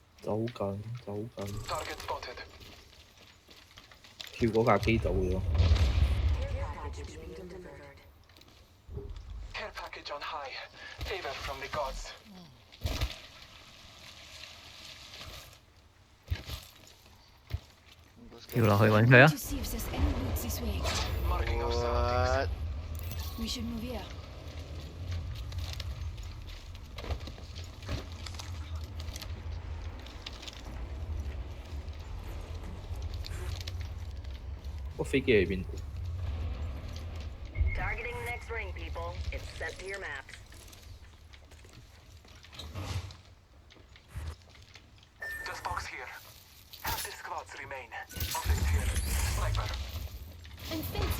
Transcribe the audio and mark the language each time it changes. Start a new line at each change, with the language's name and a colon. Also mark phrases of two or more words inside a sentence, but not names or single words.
Cantonese: 走緊走緊，
English: Target spotted.
Cantonese: 跳嗰架機走咗。
English: Package being delivered. Care package on high. Favor from the gods.
Cantonese: 跳落去揾佢啊
English: To！see if there's any routes this way. Marking our surroundings. What? We should move here.
Cantonese: 個飛機喺邊度？
English: Targeting the next ring, people. It's sent to your maps. Just box here. Half the squads remain. Object here. Sniper. And fencing.